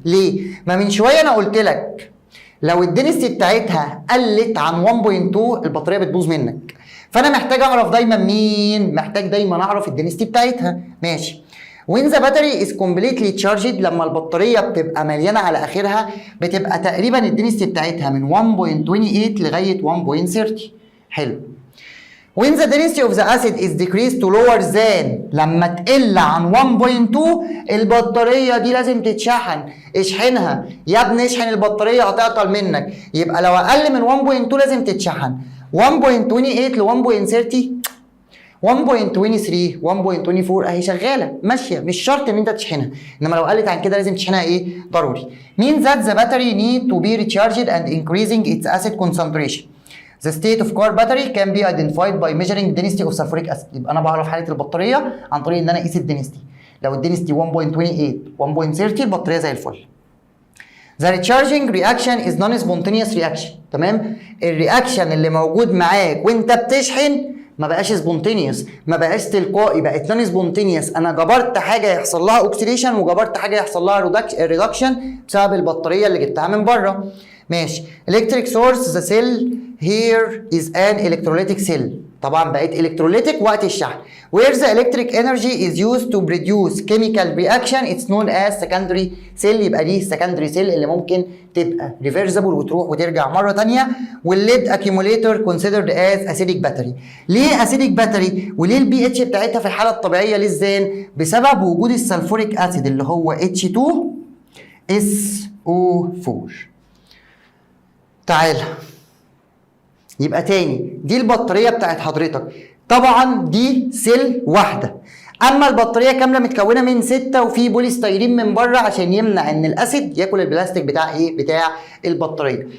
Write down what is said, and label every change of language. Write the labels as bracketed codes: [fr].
[ar] ليه؟ ما من شوية انا قلت لك لو الدنستي بتاعتها قلت عن 1.2 البطارية بتبوظ منك، فانا محتاج اعرف دايما مين؟ محتاج دايما اعرف الدنستي بتاعتها. ماشي. [en] when the battery is completely charged، [ar] لما البطاريه بتبقى مليانه على اخرها بتبقى تقريبا الدنستي بتاعتها من 1.28 لغايه 1.30. حلو. [en] when the density of the acid is decreased to lower than، [ar] لما تقل عن 1.2 البطاريه دي لازم تتشحن. اشحنها يا ابني، اشحن البطاريه هتعطل منك. يبقى لو اقل من 1.2 لازم تتشحن. 1.28 ل 1.30 1.23 1.24 اهي شغاله ماشيه، مش شرط ان انت تشحنها، انما لو قلت عن كده لازم تشحنها ايه؟ ضروري. [en] means that the battery need to be recharged and increasing its acid concentration. The state of car battery can be identified by measuring density of sulfuric acid. [ar] يبقى انا بعرف حاله البطاريه عن طريق ان انا اقيس الدنستي. لو الدنستي 1.28 1.30 البطاريه زي الفل. [en] The recharging reaction is non-spontaneous reaction. [ar] تمام؟ الرياكشن اللي موجود معاك وانت بتشحن ما بقاش سبونتينيوس، ما بقاش تلقائي، بقت نون سبونتينيوس. انا جبرت حاجه يحصل لها اوكسيديشن وجبرت حاجه يحصل لها ريدكشن بسبب البطاريه اللي جبتها من بره. ماشي. [en] electric source the cell here is an electrolytic cell. [ar] طبعا بقت electrolytic وقت الشحن. [en] where the electric energy is used to produce chemical reaction it's known as secondary cell. [ar] يبقى دي secondary cell اللي ممكن تبقى reversible وتروح وترجع مره ثانيه. [en] والليد accumulator considered as acidic battery. [ar] ليه acidic battery؟ وليه البي اتش بتاعتها في الحاله الطبيعيه للزان؟ بسبب وجود السلفوريك اسيد اللي هو H2SO4. تعالى يبقى تاني، دي البطاريه بتاعت حضرتك، طبعا دي سيل واحده، اما البطاريه كامله متكونه من 6 وفي بوليستيرين من بره عشان يمنع ان الاسيد ياكل البلاستيك بتاع ايه؟ بتاع البطاريه.